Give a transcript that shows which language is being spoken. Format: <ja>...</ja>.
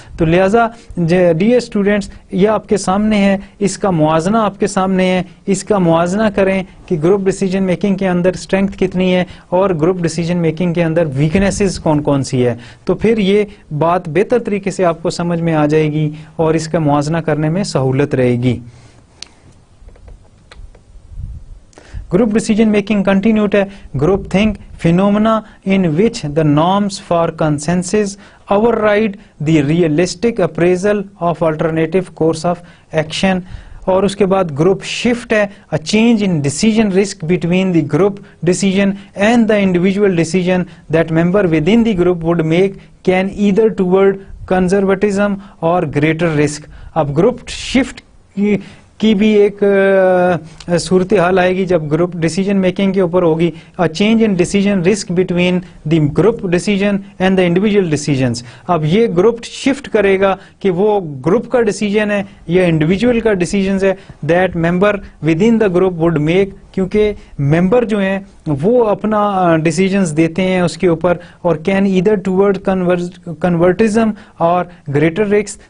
<ur>تو لہٰذا dear students یہ آپ کے سامنے ہے, اس کا موازنہ آپ کے سامنے ہے, اس کا موازنہ کریں کہ گروپ ڈیسیجن میکنگ کے اندر اسٹرینتھ کتنی ہے اور گروپ ڈیسیجن میکنگ کے اندر ویکنیسز کون کون سی ہے. تو پھر یہ بات بہتر طریقے سے آپ کو سمجھ میں آ جائے گی اور اس کا موازنہ کرنے میں سہولت رہے گی. گروپ ڈیسیجن میکنگ کنٹینیوڈ ہے.</ur> <en>Groupthink phenomena in which the norms for consensus override the realistic appraisal of alternative course of action.</en> <ur>اور اس کے بعد گروپ شفٹ ہے,</ur> <en>a change in decision risk between the group decision and the individual decision that member within the group would make can either toward conservatism or greater risk.</en> <ur>اب group shift کی بھی ایک صورتحال آئے گی جب group decision making کے اوپر ہوگی.</ur> <en>Change in decision risk between the group decision and the individual decisions.</en> <ur>اب یہ گروپ شفٹ کرے گا کہ وہ گروپ کا ڈیسیجن ہے یا انڈیویجول کا ڈیسیجن ہے</ur> <en>that member within the group would make,</en> <ur>کیونکہ ممبر جو ہیں وہ اپنا ڈیسیجنز دیتے ہیں اس کے اوپر, اور</ur> <en>Can either toward conservatism اور greater risk.</en>